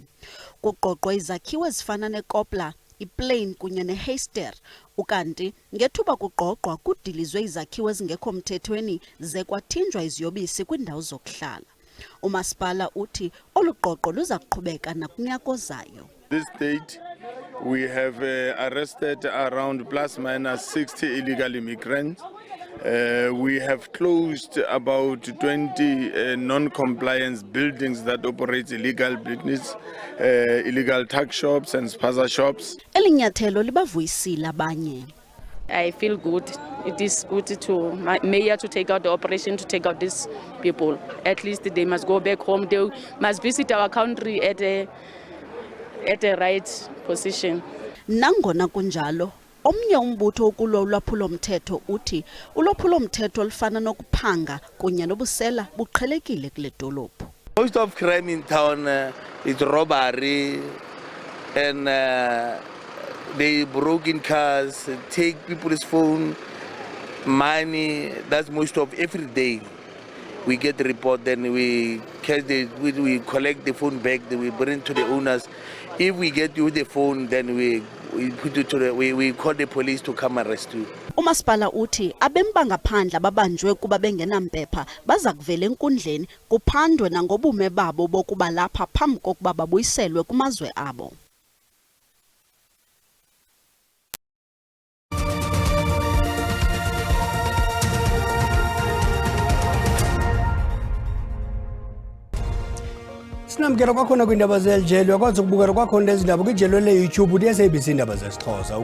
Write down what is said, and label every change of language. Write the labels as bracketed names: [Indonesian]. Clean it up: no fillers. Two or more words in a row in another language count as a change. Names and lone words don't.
[Xhosa] Kuqoqwa izakhiwo ezifana neKopla, iPlain kunye neHeister, ukanti ngethuba kuqoqwa kudilizwe izakhiwo ezingekho mthethweni ze kwathinjwa iziyobisi kwindawo zokuhlala. Umasipala uthi oluqoqo luza kuqhubeka nakunyaka ozayo. [English] This date, we have arrested around plus minus 60 illegal immigrants. We have closed about 20 non-compliance buildings that operate illegal business, illegal tuck shops and spaza shops. [Xhosa] Elinyathelo libavuyisile abanye. [English] I feel good. It is good to mayor to take out the operation to take out these people. At least they must go back home. They must visit our country at a right position. [Xhosa] Nangona kunjalo, omnye umbutho okulwa ulwaphulo-mthetho uthi ulwaphulo-mthetho olufana nokuphanga kunye nobusela buqhelekile kule dolophu. [English] Most of crime in town is robbery and they broke in cars, take people's phone, money. That's most of every day. We get the report, then we collect the phone back, then we bring it to the owners. If we get you the phone, then we put it to we call the police to come arrest you. [Xhosa] Umasipala uthi abembangaphandle ababanjwe kuba bengenampepha baza kuvela enkundleni kuphandwe nangobume babo bokuba lapha phambi kokuba babuyiselwe kumazwe abo. Sinamkela kwakhona kwindaba zelijelo yakwazi ukubukela kwakhona ezindaba kwijelo le-YouTube le-SABC indaba zesiXhosa.